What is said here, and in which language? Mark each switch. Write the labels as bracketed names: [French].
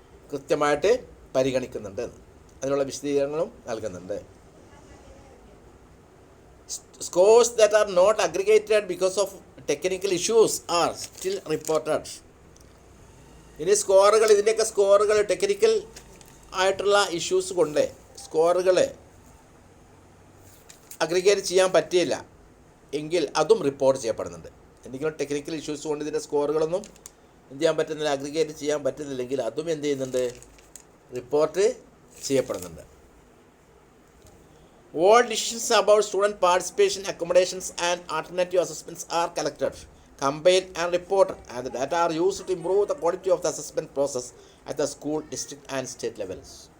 [Malayalam] കൃത്യമായിട്ട് പരിഗണിക്കുന്നുണ്ട്. അതിനുള്ള വിശദീകരണങ്ങളും നൽകുന്നുണ്ട്. [English] Scores that are not aggregated because of technical issues are still reported. [Malayalam] ഇനി സ്കോറുകൾ, ഇതിൻ്റെയൊക്കെ സ്കോറുകൾ ടെക്നിക്കൽ ആയിട്ടുള്ള ഇഷ്യൂസ് കൊണ്ട് സ്കോറുകൾ അഗ്രിഗേറ്റ് ചെയ്യാൻ പറ്റിയില്ല എങ്കിൽ അതും റിപ്പോർട്ട് ചെയ്യപ്പെടുന്നുണ്ട്. എന്തെങ്കിലും ടെക്നിക്കൽ ഇഷ്യൂസ് കൊണ്ട് ഇതിൻ്റെ സ്കോറുകളൊന്നും എന്ത് ചെയ്യാൻ പറ്റുന്നില്ല, അഗ്രിഗേറ്റ് ചെയ്യാൻ പറ്റുന്നില്ലെങ്കിൽ അതും എന്ത് ചെയ്യുന്നുണ്ട്? റിപ്പോർട്ട് ചെയ്യപ്പെടുന്നുണ്ട്. [English] All decisions about student participation, accommodations and alternative assessments are collected, compiled and reported, and the data are used to improve the quality of the assessment process at the school, district and state levels.